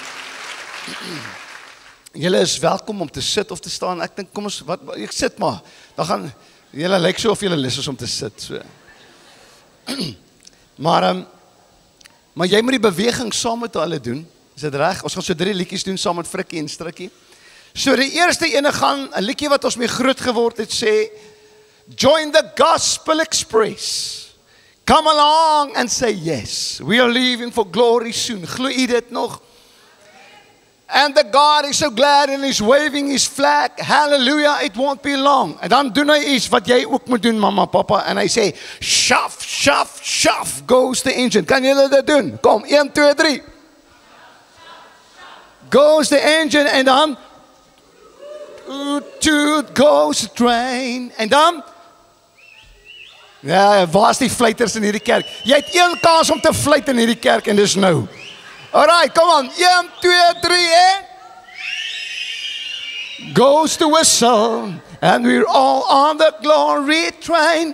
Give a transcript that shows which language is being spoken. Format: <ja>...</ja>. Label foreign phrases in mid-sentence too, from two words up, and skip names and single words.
<af>Julle is welkom om te sit of te staan, ek dink, kom ons, ek sit maar, dan gaan, julle lyk so of julle lus is om te sit, so. Maar jy moet die beweging saam met hulle doen, is dit reg? Ons gaan so 3 liedjies doen saam met Frikkie en Strikkie. So die eerste ene gaan, 'n liedjie wat ons mee groot geword het, sê,</af> <en>join the Gospel Express. Come along and say yes. We are leaving for glory soon.</en> <af>Glo u dit nog?</af> <en>And the God is so glad and he's waving his flag. Hallelujah, it won't be long.</en> <af>En dan doen hy iets wat jy ook moet doen, mama, papa. En hy sê, shaf, shaf, shaf,</af> <en>goes the engine.</en> <af>Kan julle dit doen? Kom, 1, 2, 3.</af> <en>Goes the engine</en> <af>en dan</af> <en>toot goes the train.</en> <af>En dan ja, waar is die fluiters in hierdie kerk? Jy het 1 kans om te fluit in hierdie kerk en dis nou.</af> <en>Alright, come on. 1, 2, 3 en goes the whistle and we're all on the glory train.</en>